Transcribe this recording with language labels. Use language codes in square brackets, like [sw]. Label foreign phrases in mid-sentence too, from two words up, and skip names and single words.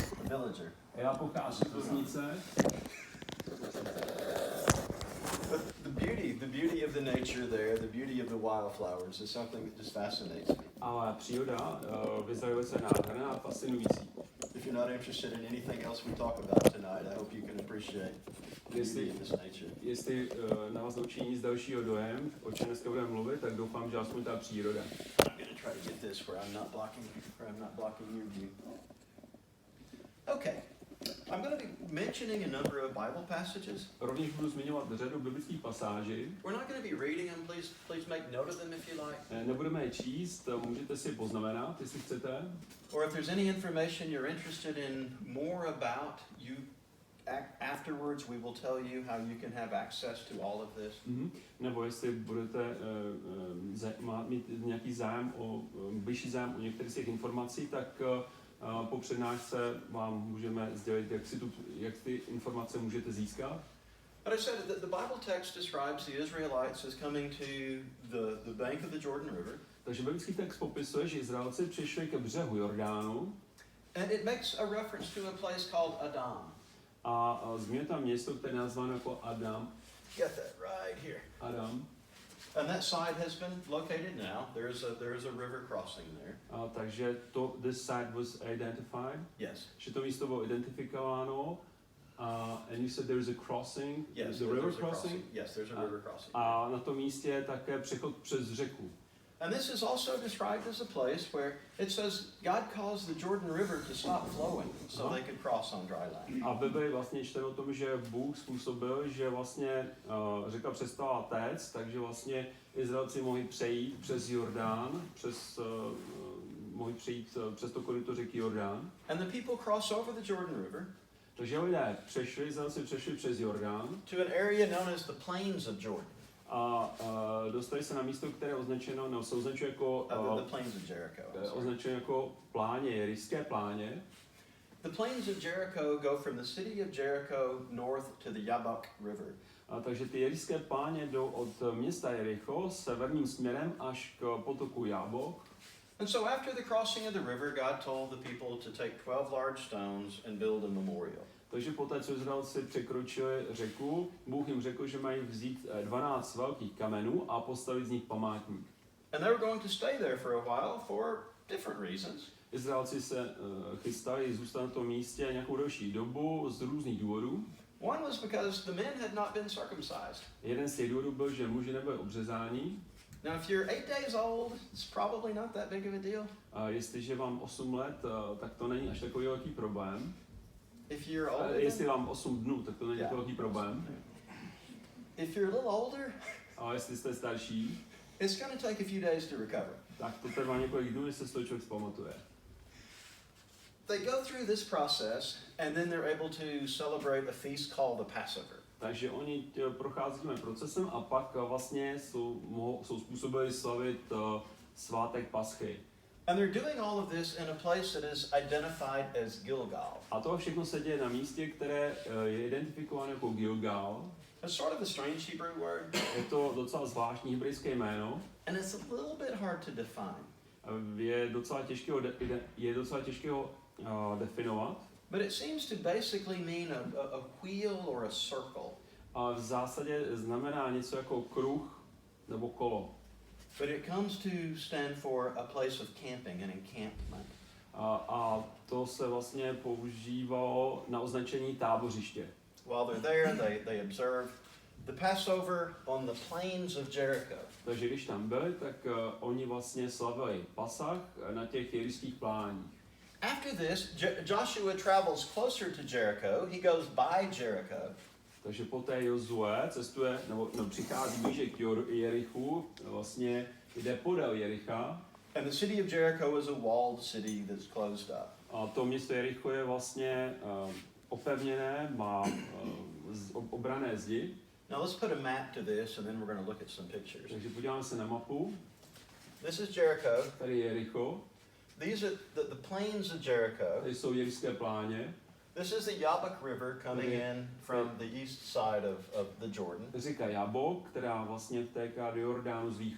[en] villager. [cs] Já pocházím z vesnice. [en] The beauty of the nature there, the beauty of the wildflowers is something that just fascinates me. [cs] Ale příroda v Izraeli je nádherná a fascinující. [en] If you're not interested in anything else we talk about tonight, I hope you can appreciate the beauty of this nature. [cs] Jestli na vás neučí nic dalšího dojem, o čem dneska budeme mluvit, tak doufám, že aspoň ta příroda. [en] I'm going to try to get this where I'm not blocking your view. Okay. I'm going to be mentioning a number of Bible passages. [cs] Rovněž budu zmiňovat řadu biblických pasáží. [en] We're not going to be reading them. Please make note of them if you like. [cs] Nebudeme je číst, můžete si poznamenat, jestli chcete. [en] Or if there's any information you're interested in more about, you afterwards we will tell you how you can have access to all of this. [cs] Nebo jestli budete mít nějaký zájem vyšší zájem o některé z těch informací, tak po přednášce vám můžeme sdělit, jak ty informace můžete získat. [en] But I said that the Bible text describes the Israelites as coming to the bank of the Jordan River. [cs] Takže biblický text popisuje, že Izraelci přišli ke břehu Jordánu. [en] And it makes a reference to a place called Adam. [cs] A zmiňuje tam město, které je nazváno jako Adam. [en] Get that right here. Adam. And that site has been located now. There is a river crossing there. Takže this site was identified. Yes. [cs] Že to místo bylo identifikováno. [en] And you said there is a crossing. Yes. The river crossing. Yes, there's a river crossing. [cs] A na tom místě je také přechod přes řeku. [en] And this is also described as a place where it says God caused the Jordan River to stop flowing so they could cross on dry land. [cs] A v Bibli vlastně čteme o tom, že Bůh způsobil, že vlastně řeka přestala téct, takže vlastně Izraelci mohli přejít přes Jordán, mohli přejít přes to koryto řeky Jordán. [en] And the people cross over the Jordan River. [cs] Takže lidé Izraelci přešli přes Jordán. [en] To an area known as the plains of Jordan. [cs] A dostali se na místo, které se označuje jako [en] the plains of Jericho. [cs] Označuje jako pláně, jerišské pláně. [en] The plains of Jericho go from the city of Jericho north to the Jabbok River. [cs] Takže ty jerišské pláně jdou od města Jericho severním směrem až k potoku Jabbok. [en] And so after the crossing of the river, God told the people to take 12 large stones and build a memorial. [cs] Takže poté, co Izraelci překročili řeku, Bůh jim řekl, že mají vzít 12 velkých kamenů a postavit z nich památník. [en] And they were going to stay there for a while for different reasons. [cs] Izraelci se chystali zůstat na tom místě nějakou delší dobu z různých důvodů. [en] One was because the men had not been circumcised. [cs] Jeden z těch důvodů byl, že muži nebyli obřezáni. [en] Now, if you're 8 days old, it's probably not that big of a deal. [cs] A jestliže vám 8 let, tak to není až takový velký problém. [en] If you're older, [cs] jestli vám 8 dnů, tak to není takový velký problém. [en] If you're a little older, [cs] a jestli jste starší, [en] it's going to take a few days to recover. [cs] Tak to trvá několik dnů, než se z toho člověk vzpamatuje. [en] They go through this process and then they're able to celebrate a feast called the Passover. [cs] Takže oni prochází tím procesem a pak vlastně jsou způsobili slavit svátek Paschy. [en] And they're doing all of this in a place that is identified as Gilgál. [cs] A to všechno se děje na místě, které je identifikováno jako Gilgál. [en] It's sort of a strange Hebrew word. [cs] Je to docela zvláštní hebrejské jméno. [en] And it's a little bit hard to define. [cs] Je docela těžké ho definovat. [en] But it seems to basically mean a wheel or a circle. [cs] A v zásadě znamená něco jako kruh nebo kolo. [en] But it comes to stand for a place of camping, an encampment. [cs] A to se vlastně používalo na označení tábořiště. [en] While they're there, they observe the Passover on the plains of Jericho. [cs] Takže když tam byli, tak oni vlastně slavili Pasach na těch jerišských pláních. [en] After this, Joshua travels closer to Jericho. He goes by Jericho. [cs] Takže poté Jozue cestuje, nebo přichází blíže k Jerichu, vlastně jde podél Jericha. [en] And the city of Jericho is a walled city that's closed up. [cs] A to město Jericho je vlastně opevněné, má obranné zdi. [en] Now let's put a map to this and then we're going to look at some pictures. [cs] Takže podíváme se na mapu. [en] This is Jericho. [cs] Tady je Jericho. [en] These are the plains of Jericho. [cs] Tady jsou jerišské pláně. [en] This is the Jabbok River coming in from the east side of the Jordan. [cs] Řeka Jabbok, která vlastně vtéká do Jordánu z východu.